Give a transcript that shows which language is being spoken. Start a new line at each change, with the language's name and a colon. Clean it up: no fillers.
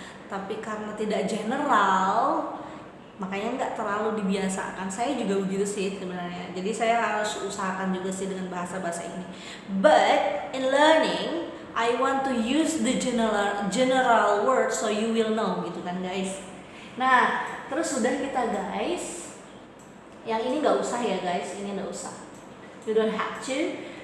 Indonesian: Tapi karena tidak general, makanya nggak terlalu dibiasakan. Saya juga begitu sih sebenarnya, jadi saya harus usahakan juga sih dengan bahasa-bahasa ini.
English: But in learning, I want to use the general word so you will know
Indonesian: gitu kan guys. Nah terus sudah kita guys, yang ini nggak usah ya guys, ini nggak usah,
English: you don't have to.